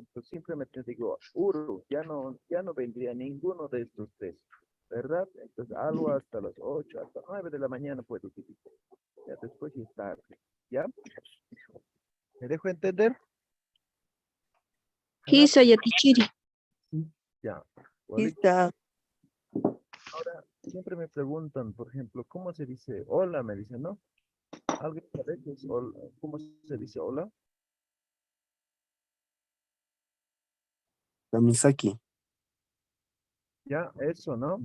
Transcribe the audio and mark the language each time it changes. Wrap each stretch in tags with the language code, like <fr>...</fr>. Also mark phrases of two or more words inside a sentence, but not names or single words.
<es>Pues simplemente digo, uru, ya no vendría ninguno de estos tres, ¿verdad? Entonces, algo hasta las 8 hasta 9 de la mañana puede utilizar. Ya después ya es tarde, ¿ya? ¿Me dejo entender? Ajá,</es> <ay>Hisa yatichiri.</ay> <es>ya. Igualito.</es> <ay>Hisa.</ay> <es>Ahora, siempre me preguntan, por ejemplo, ¿cómo se dice hola? Me dicen, ¿no? ¿Alguien sabe qué es hola? ¿Cómo se dice hola?</es> <ay>Kamisaki.</ay> <es>Ya, eso, ¿no?</es>